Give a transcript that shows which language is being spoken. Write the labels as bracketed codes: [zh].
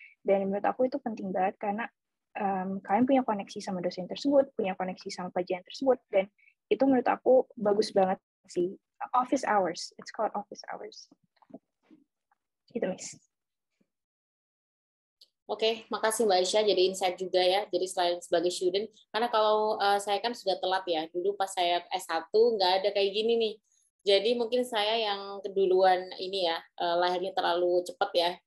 [id] Dan menurut aku itu penting banget karena kalian punya koneksi sama dosen tersebut, punya koneksi sama pelajaran tersebut, dan itu menurut aku bagus banget sih. [en] Office hours, it's called office hours. [id] Gitu, Miss. Oke, makasih Mbak Aisyah, jadi insight juga ya. Jadi selain sebagai student, karena kalau saya kan sudah telat ya, dulu pas saya S1 nggak ada kayak gini nih. Jadi mungkin saya yang keduluan ini ya, lahirnya terlalu cepat ya.